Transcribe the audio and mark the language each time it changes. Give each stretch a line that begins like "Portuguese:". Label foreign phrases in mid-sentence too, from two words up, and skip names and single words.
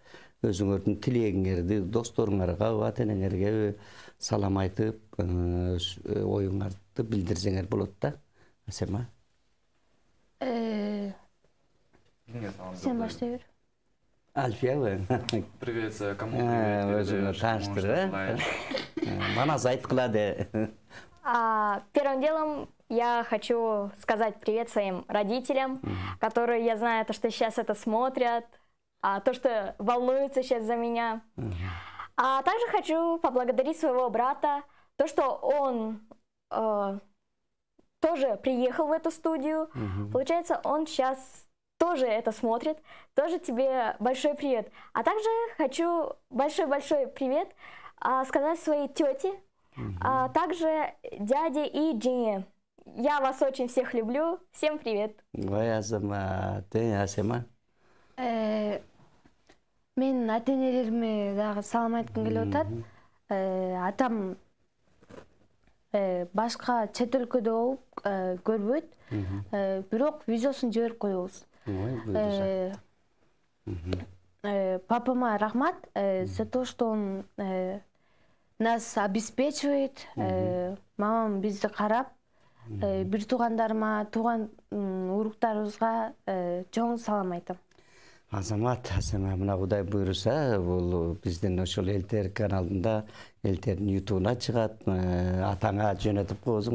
Kyrgyz: Өзүңөрдүн тилегиңерди досторуңарга, ата энеңерге салам айтып, оюңарды билдирсеңер болот да. Асема. Сен баштай бер. Альфия,
Russian: Привет, кому привет?
Kyrgyz: Манас айткыла де.
Russian: Первым делом я хочу сказать привет своим родителям, которые, я знаю, то, что сейчас это смотрят, то, что волнуются сейчас за меня. А также хочу поблагодарить своего брата, то, что он тоже приехал в эту студию. Получается, он сейчас тоже это смотрит. Тоже тебе большой привет. А также хочу большой-большой привет сказать своей тете, а также дяде и Джине. Я вас очень всех люблю. Всем привет. Ой, Азамат, Асема.
Kyrgyz: Мен ата-энелериме дагы салам айткым келип атат. Атам башка чет өлкөдө болуп көрбөйт. Бирок видеосун жиберип коебуз. Папама рахмат
Russian: за то, что он нас обеспечивает.
Kyrgyz: Мамам бизди карап, бир туугандарыма, тууган уруктарыбызга чоң салам айтам. Азамат, мына Кудай буйруса, бул биздин ошол ЛТР каналында, ЛТРдин ютубуна чыгат, атаңа жөнөтүп коесуң.